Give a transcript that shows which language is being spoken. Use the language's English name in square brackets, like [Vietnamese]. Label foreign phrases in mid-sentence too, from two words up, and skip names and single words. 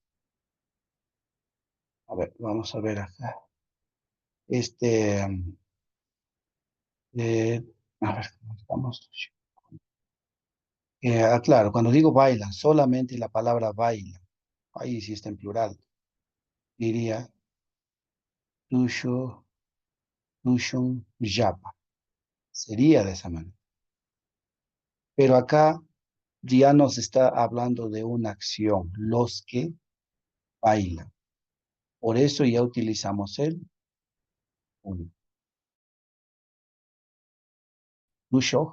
[Spanish] A ver, vamos a ver acá. Este, eh, a ver, ¿cómo estamos? Claro, cuando digo bailan, solamente la palabra baila, ahí sí está en plural, diría [Quechua] tusho, tushun, yapa. [Spanish] Sería de esa manera. Pero acá ya nos está hablando de una acción, los que bailan. Por eso ya utilizamos el un. Tusho.